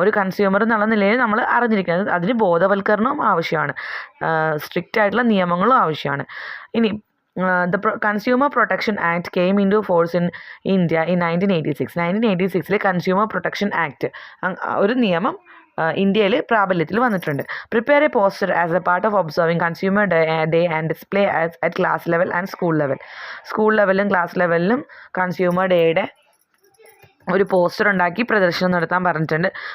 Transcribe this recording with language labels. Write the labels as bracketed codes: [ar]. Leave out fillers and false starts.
[ml] ഒരു കൺസ്യൂമർ എന്നുള്ള നിലയിൽ നമ്മൾ അറിഞ്ഞിരിക്കണം. അതിന് ബോധവൽക്കരണവും ആവശ്യമാണ്, സ്ട്രിക്റ്റ് ആയിട്ടുള്ള നിയമങ്ങളും ആവശ്യമാണ്. [en] ഇനി the Consumer Protection Act came into force in India in 1986. [ml] 1986 consumer protection act ഒരു നിയമം ഇന്ത്യയിൽ പ്രാബല്യത്തിൽ വന്നിട്ടുണ്ട്. [en] Prepare a poster as a part of observing consumer day and display at class level and school level. [ml] School ലെവലിലും class ലെവലിലും consumer ഡേയുടെ ഒരു poster ഉണ്ടാക്കി പ്രദർശനം നടത്താൻ പറഞ്ഞിട്ടുണ്ട്.